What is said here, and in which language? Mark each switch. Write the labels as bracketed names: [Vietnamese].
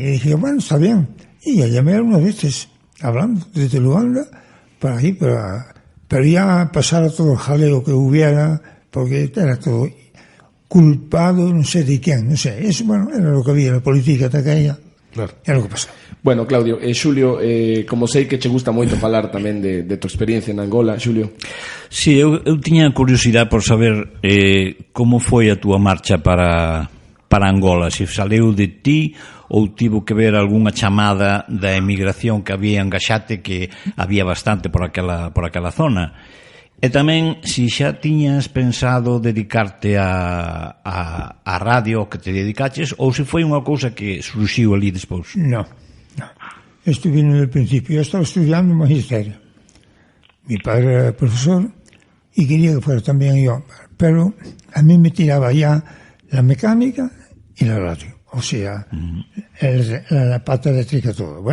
[Spanish] Y dije, bueno, está bien. Y ya llamé algunas veces, hablando desde Luanda para ahí, pero ya pasara todo el jaleo que hubiera, porque era todo culpado, no sé de quién, no sé. Eso, bueno, era lo que había, la política de aquella. Claro. Era lo que pasaba. [Galician] Bueno, Claudio, Xulio, como sei que che gusta moito falar tamén de tu experiencia en Angola, Xulio. Sí, eu tiña curiosidade por saber como foi a túa marcha para Angola, se saleu de ti ou tivo que ver algunha chamada da emigración que había en Gaxate, que había bastante por aquela zona. E tamén, se xa tiñas pensado dedicarte a radio que te dedicaches, ou se foi unha cousa que surxiu ali despois? [Spanish] No. Esto vino del principio. Yo estaba estudiando magisterio. Mi padre era profesor y quería que fuera también yo, pero a mí me tiraba ya la mecánica y la radio, o sea, la pata eléctrica, todo.